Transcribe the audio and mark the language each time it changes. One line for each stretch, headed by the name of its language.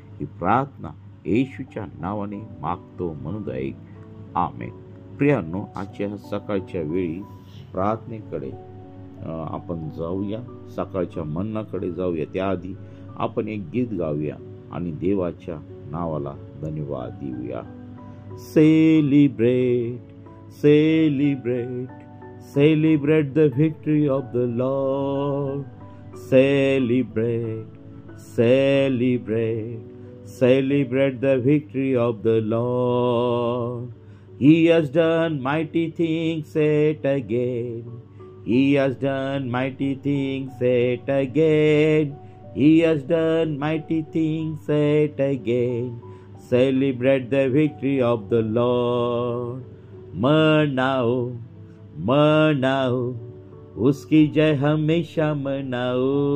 Marathi: ही प्रार्थना येशूच्या नावाने मागतो म्हणून ऐक. आमेन. प्रियांनो, आजच्या सकाळच्या वेळी प्रार्थनेकडे आपण जाऊया, सकाळच्या मन्नाकडे जाऊया. त्याआधी आपण एक गीत गाऊया आणि देवाच्या नावाला धन्यवाद देऊया.
English: Celebrate, celebrate, celebrate the victory of the Lord. Celebrate, celebrate, celebrate the victory of the Lord. He has done mighty things yet again. He has done mighty things yet again. He has done mighty things yet again. Celebrate the victory of the Lord.
Hindi: मनाओ, मनाओ, उसकी जय हमेशा मनाओ.